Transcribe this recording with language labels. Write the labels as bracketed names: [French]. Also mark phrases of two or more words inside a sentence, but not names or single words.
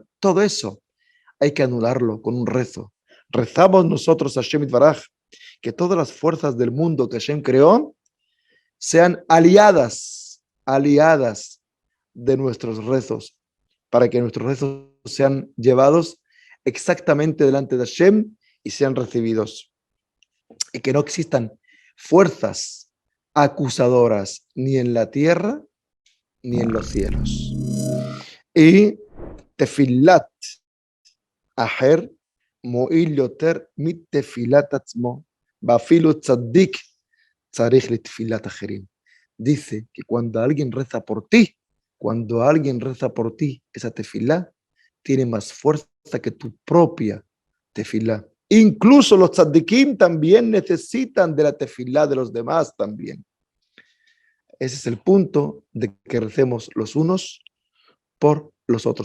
[Spanish] Todo eso hay que anularlo con un rezo. Rezamos nosotros a [Hebrew] השם יתברך [Spanish] que todas las fuerzas del mundo que Hashem creó sean aliadas de nuestros rezos, para que nuestros rezos sean llevados exactamente delante de Hashem y sean recibidos. Y que no existan fuerzas acusadoras ni en la tierra ni en los cielos. [Hebrew] Y תפילת אחר מועיל יותר מ תפילת עצמו אפילו צדיק צריך לתפילת אחרים. [Spanish] Dice que cuando alguien reza por ti, esa tefilá tiene más fuerza que tu propia tefilá. Incluso los tzaddikim también necesitan de la tefilá de los demás también. Ese es el punto de que recemos los unos por los otros.